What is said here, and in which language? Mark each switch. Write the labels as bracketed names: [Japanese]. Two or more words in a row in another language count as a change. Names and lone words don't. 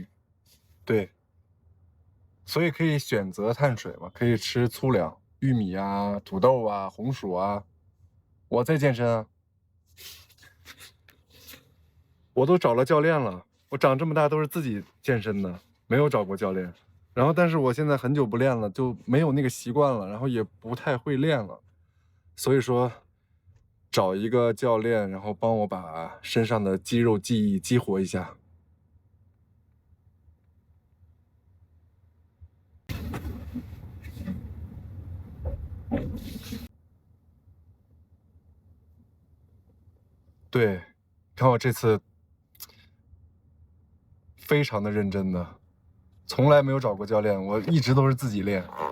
[Chinese] 对，所以可以選擇碳水嘛，可以吃粗糧，玉米啊、土豆啊、紅薯啊。我在健身啊，我都找了教練了，我長這麼大都是自己健身的，沒有找過教練。然後，但是我現在很久不練了，就沒有那個習慣了，然後也不太會練了，所以說找一個教練，然後幫我把身上的肌肉記憶激活一下。对，看我這次非常的認真的，從來沒有找過教練，我一直都是自己練。